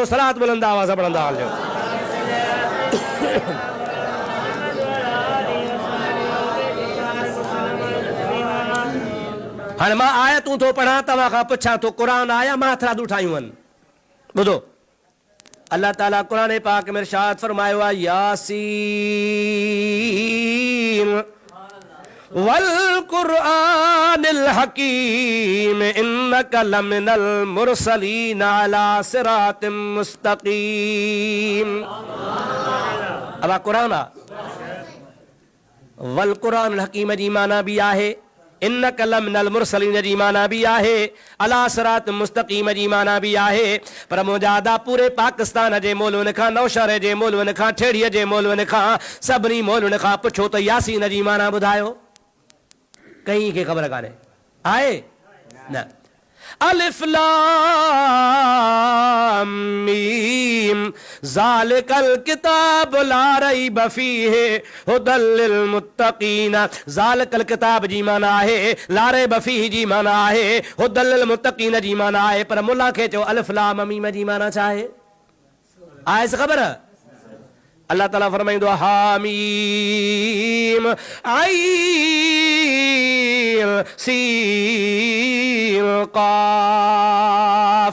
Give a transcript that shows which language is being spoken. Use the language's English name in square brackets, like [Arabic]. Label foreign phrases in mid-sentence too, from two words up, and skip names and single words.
[Sindhi] सलात बुलंद आवाज़ पढ़ंदा हलियो। हाणे मां आयतूं थो पढ़ां, तव्हां खां पुछां थो क़ुरान आया मां हथरादूं ठाहियूं आहिनि। ॿुधो, अल्लाह ताला कुरान पाक में इरशाद फरमायो आहे [Arabic] يس والقرآن الحكيم إنك لمن المرسلين على صراط مستقيم. [Sindhi] अब [Arabic] قرآن والقرآن الحكيم [Sindhi] जी माना भी आहे, [Arabic] إنك لمن المرسلين [Sindhi] जी माना भी आहे, [Arabic] على صراط مستقيم [Sindhi] जी माना भी आहे। पर मुजादा पूरे पाकिस्तान जे मौलविन खां, नौशहर जे मौलविन खां, ठेड़ीअ जे मौलविन खां, सभिनी मौलविन खां पुछो त यासीन जी माना ॿुधायो, कहीं खे ख़बर कान्हे आहे न। [Arabic] ألف لام ميم ذلك الكتاب لا ريب فيه هدى للمتقين. ذلك الكتاب [Sindhi] जी माना आहे, [Arabic] لا ريب فيه [Sindhi] जी माना आहे, [Arabic] هدى للمتقين [Sindhi] जी माना आहे। पर मुल्ला खे चयो [Arabic] ألف لام ميم [Sindhi] जी माना छा आहे? आहे ख़बर? अल्लाह ताला फरमाइंदो [Arabic] حم عين سين قاف.